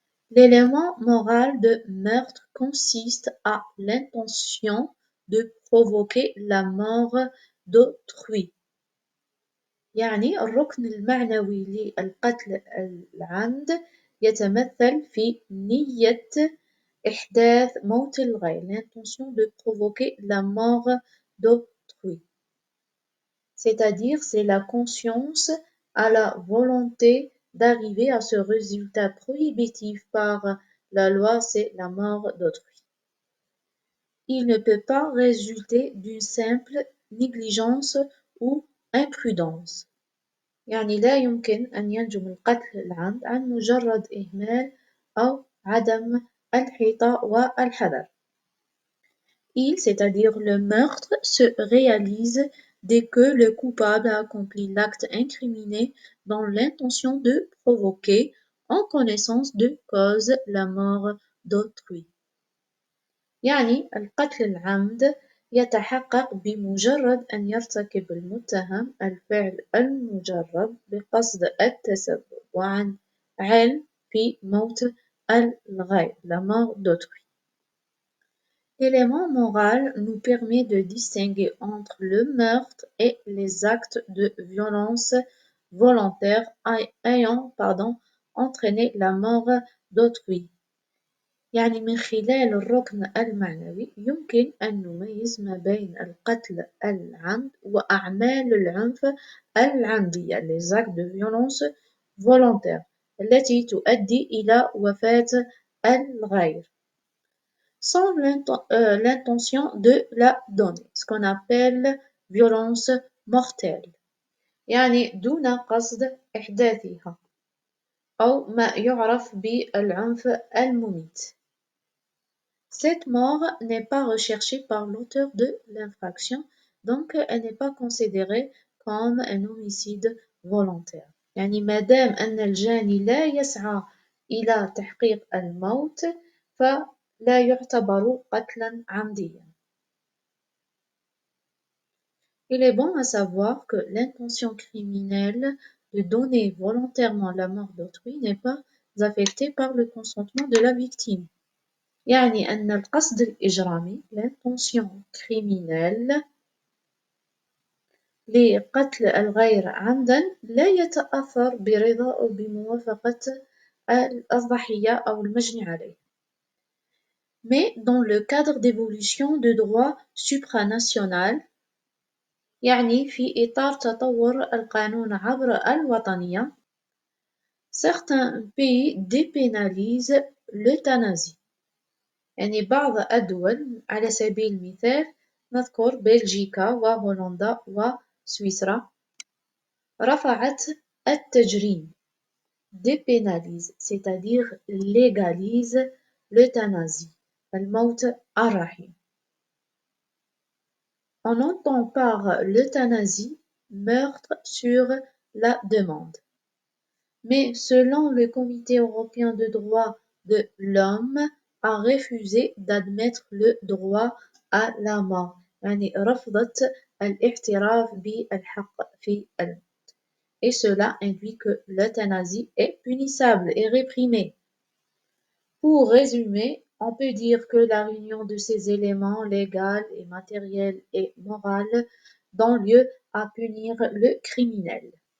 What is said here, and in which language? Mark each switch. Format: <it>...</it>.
<fr>L'élément moral de meurtre consiste à l'intention de provoquer la mort d'autrui.</fr> <ar>يعني الركن المعنوي للقتل العمد يتمثل في نية إحداث موت الغير,</ar> <fr>l'intention de provoquer la mort d'autrui. C'est-à-dire, c'est la conscience à la volonté d'arriver à ce résultat prohibitif par la loi, c'est la mort d'autrui. Il ne peut pas résulter d'une simple négligence ou imprudence.</fr> <ar>يعني لا يمكن أن ينجم القتل العمد عن مجرد إهمال أو عدم الحيطة والحذر.</ar> <fr>Il, c'est-à-dire le meurtre, se réalise dès que le coupable a accompli l'acte incriminé dans l'intention de provoquer, en connaissance de cause, la mort d'autrui.</fr> <ar>يعني القتل العمد يتحقق بمجرد أن يرتكب المتهم الفعل المجرد بقصد التسبب وعن علم في موت الغير,</ar> <fr>la mort d'autrui. L'élément moral nous permet de distinguer entre le meurtre et les actes de violence volontaire ayant entraîné la mort d'autrui.</fr> <ar>يعني من خلال الركن المعنوي يمكن أن نميز ما بين القتل العمد وأعمال العنف العمدية,</ar> <fr>les actes de violence volontaire</fr> <ar>التي تؤدي إلى وفاة الغير</ar> <fr>sans l'intention de la donner, ce qu'on appelle violence mortelle.</fr> <ar>يعني دون قصد إحداثها أو ما يعرف بالعنف المميت.</ar> <fr>Cette mort n'est pas recherchée par l'auteur de l'infraction, donc elle n'est pas considérée comme un homicide volontaire.</fr> <ar>يعني ما دام أن الجاني لا يسعى إلى تحقيق الموت فلا يعتبر قتلا عمديا.</ar> <fr>Il est bon à savoir que l'intention criminelle de donner volontairement la mort d'autrui n'est pas affectée par le consentement de la victime.</fr> <ar>يعني أن القصد الإجرامي,</ar> <fr>l'intention criminelle</fr> <ar>لقتل الغير عمدا لا يتأثر برضا أو بموافقة الضحية أو المجني عليه.</ar> <fr>Mais dans le cadre d'évolution de droit supranational,</fr> <ar>يعني في إطار تطور القانون عبر الوطنية,</ar> <fr>certains pays dépénalisent l'euthanasie.</fr> <ar>يعني بعض الدول على سبيل المثال نذكر بلجيكا وهولندا وسويسرا رفعت التجريم</ar> <fr>dépénalise, c'est-à-dire légalise l'euthanasie,</fr> <ar>الموت الرحيم.</ar> <fr>On entend par l'euthanasie meurtre sur la demande. Mais selon le Comité européen de droits de l'homme, a refusé d'admettre le droit à la mort.</fr> <ar>يعني رفضت الاعتراف بالحق في الموت.</ar> <fr>Et cela induit que l'euthanasie est punissable et réprimée. Pour résumer, on peut dire que la réunion de ces éléments légaux et matériels et moraux donne lieu à punir le criminel.</fr>